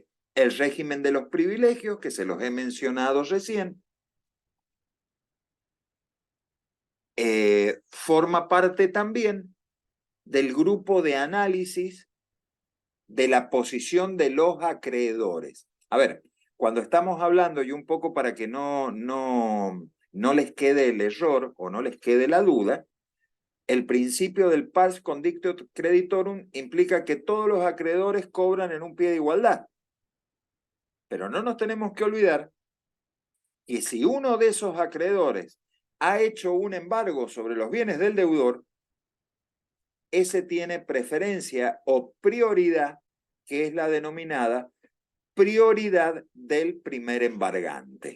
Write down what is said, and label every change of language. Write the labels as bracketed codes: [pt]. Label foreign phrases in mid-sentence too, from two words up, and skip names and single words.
[es] El régimen de los privilegios, que se los he mencionado recién, forma parte también del grupo de análisis de la posición de los acreedores. A ver, cuando estamos hablando, y un poco para que no les quede el error o no les quede la duda, el principio del [la] pars condictio creditorum [es] implica que todos los acreedores cobran en un pie de igualdad. Pero no nos tenemos que olvidar que si uno de esos acreedores ha hecho un embargo sobre los bienes del deudor, ese tiene preferencia o prioridad, que es la denominada prioridad del primer embargante.